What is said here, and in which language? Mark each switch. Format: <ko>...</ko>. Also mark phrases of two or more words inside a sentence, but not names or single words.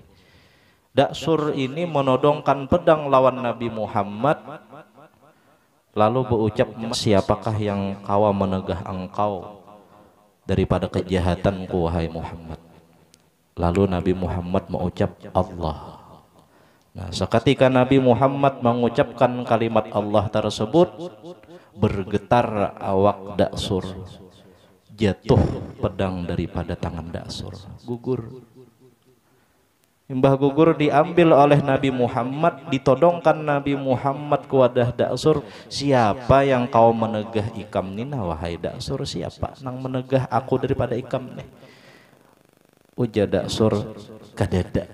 <bjn>Daksur ini menodongkan pedang lawan Nabi Muhammad, lalu berucap, siapakah yang kawa menegah engkau daripada kejahatanku wahai Muhammad? Lalu Nabi Muhammad mengucap Allah. Nah, seketika Nabi Muhammad mengucapkan kalimat Allah tersebut, bergetar awak Daksur, jatuh pedang daripada tangan Daksur, gugur. Imbah gugur diambil oleh Nabi Muhammad, ditodongkan Nabi Muhammad ke wadah Daksur. Siapa yang kau menegah ikam nina wahai Daksur? Siapa nang menegah aku daripada ikam nih? Ujar Daksur, kadada.</bjn>